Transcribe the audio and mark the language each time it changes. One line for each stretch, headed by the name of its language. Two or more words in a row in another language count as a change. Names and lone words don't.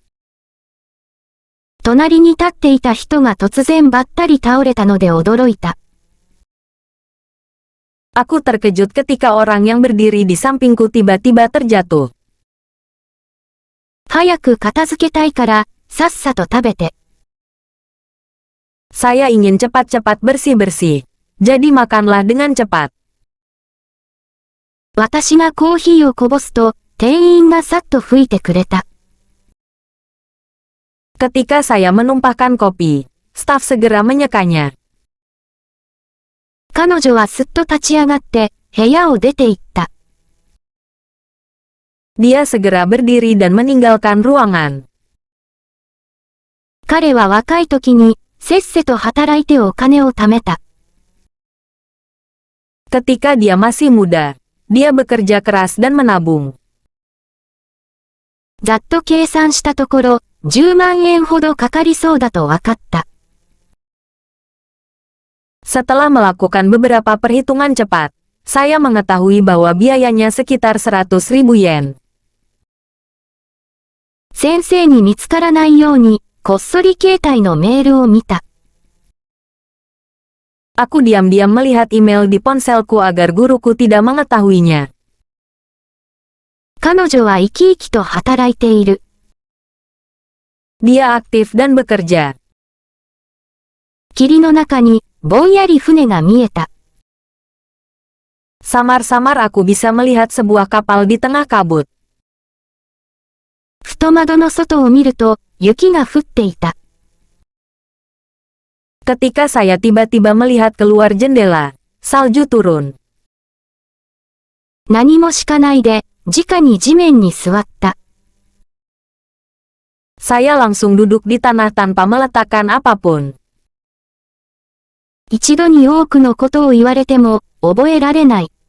Japanese: 隣に立っていた人が突然ばったり倒れたので驚いた。
Indonesian: Aku terkejut ketika orang yang berdiri di sampingku tiba-tiba terjatuh.
Japanese: 早く片付けたいから、さっさと食べて。
Indonesian: Saya ingin cepat-cepat bersih-bersih. Jadi makanlah dengan cepat.
Japanese: 私がコーヒーをこぼすと、店員がさっと拭いてくれた。
Indonesian: Ketika saya menumpahkan kopi, staf segera menyekanya.
Japanese: 彼女はすっと立ち上がって、部屋を出て行った。
Indonesian: Dia segera berdiri dan meninggalkan ruangan.
Japanese: 彼は若い時に、せっせと働いてお金を貯めた。
Indonesian: Ketika dia masih muda, dia bekerja keras dan menabung.
Japanese: ざっと計算したところ、10万円ほどかかりそうだと分かった。
Indonesian: Setelah melakukan beberapa perhitungan cepat, saya mengetahui bahwa biayanya sekitar 100.000 yen.
Japanese: 先生に見つからないように、こっそり携帯のメールを見た。
Indonesian: Aku diam-diam melihat email di ponselku agar guruku tidak mengetahuinya.
Japanese: 彼女は生き生きと働いている。
Indonesian: Dia aktif dan bekerja.
Japanese: 霧の中に、ぼんやり船が見えた。
Indonesian: Samar-samar aku bisa melihat sebuah kapal di tengah kabut.
Japanese: ふと窓の外を見ると、雪が降っていた。
Indonesian: Ketika saya tiba-tiba melihat keluar jendela, salju turun.
Japanese: 何もしかないで、直に地面に座った。
Indonesian: Saya langsung duduk di tanah tanpa meletakkan apapun.
Japanese: 一度に多くのことを言われても、覚えられない。